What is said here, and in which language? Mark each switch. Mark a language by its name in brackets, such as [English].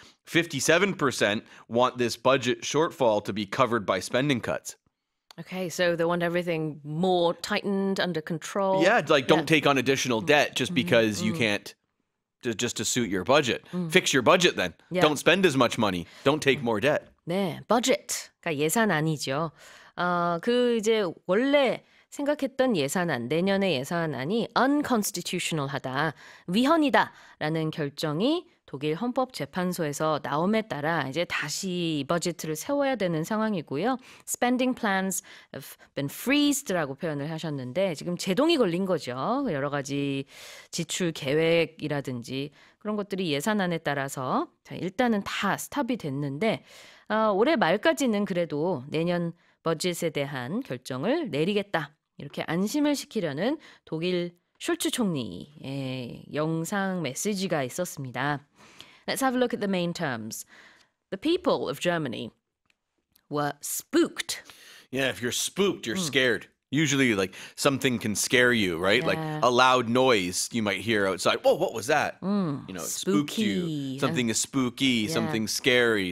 [English] 57% want this budget shortfall to be covered by spending cuts. Okay, so they want everything more tightened, under control. Yeah, like don't take on additional debt just because you can't, just to suit your budget. Fix your budget then. Don't spend as much money. Don't take more debt. [Korean] 네, budget가 예산안이죠. 이제 원래 생각했던 예산안, 내년의 예산안이 unconstitutional하다, 위헌이다라는 결정이 독일 헌법재판소에서 나옴에 따라 이제 다시 버짓을 세워야 되는 상황이고요. [English] Spending plans have been freezed [Korean] 라고 표현을 하셨는데 지금 제동이 걸린 거죠. 여러 가지 지출 계획이라든지 그런 것들이 예산안에 따라서 일단은 다 스탑이 됐는데 올해 말까지는 그래도 내년 버짓에 대한 결정을 내리겠다. 이렇게 안심을 시키려는 독일 숄츠 총리의 영상 메시지가 있었습니다. [English] Let's have a look at the main terms. The people of Germany were spooked. Yeah, if you're spooked, you're scared. Usually, like, something can scare you, right? Yeah. Like a loud noise you might hear outside. Whoa, what was that? It spooked Spooky. you. Something is spooky. Something scary.